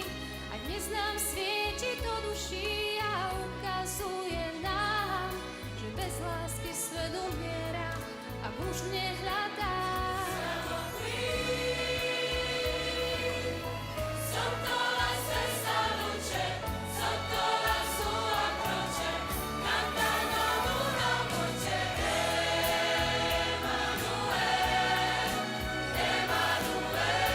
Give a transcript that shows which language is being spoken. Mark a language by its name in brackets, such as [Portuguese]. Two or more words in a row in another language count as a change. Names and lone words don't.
[Slovak] A dnes nám svieti do duší a ukazuje nám, že bez lásky svet umiera a muž nehľadá. [Italian] Siamo qui, sotto la stessa luce, sotto la sua croce, cantando una voce. Emanuele, Emanuele,